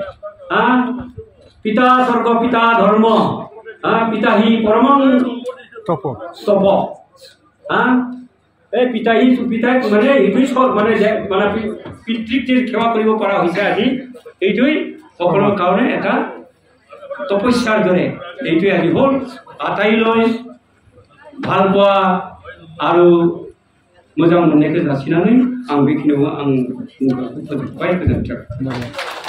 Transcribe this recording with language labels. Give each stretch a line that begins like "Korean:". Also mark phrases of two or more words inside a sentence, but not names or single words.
Sanskrit: পিতা স্বৰ্গ পিতা ধৰ্ম পিতাহি পৰমং তপ
Assamese: এই পিতাই মানে এইটোৱেই মানে পিতৃক যে সেৱা কৰিব পৰা হৈছে আজি এইটোৱেই সকলৰ কাৰণে এটা তপস্যাৰ দৰে এইটোৱে আজি হ'ল আটাইলৈ ভাল পোৱা আৰু
Bodo: मोजां मोननायखौ जासिनानै आं बेखिनियाव आं फोजोबबाय गोजोन्थों